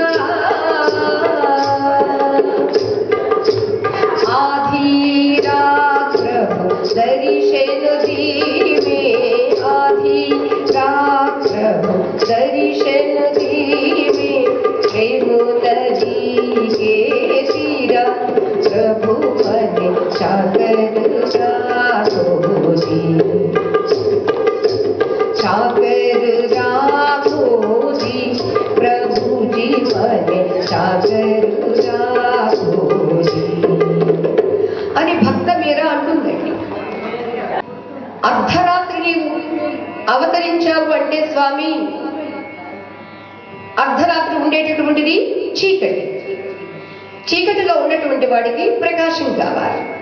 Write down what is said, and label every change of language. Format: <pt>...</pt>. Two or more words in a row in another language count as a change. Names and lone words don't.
<hi>आधी रात प्रभु दर्शन दीवे, आधी रात प्रभु दर्शन दीवे, प्रेम नदी के तीरा प्रभु मने सागर राखो जी, सागर राखो जी, प्रभु जी मने सागर राखो जी</hi> <te>అని భక్త మీరా అంటుందండి. అర్ధరాత్రి నీవు అవతరించావు అంటే స్వామి, అర్ధరాత్రి ఉండేటటువంటిది చీకటి. చీకటిలో ఉన్నటువంటి వాడికి ప్రకాశం కావాలి.</te>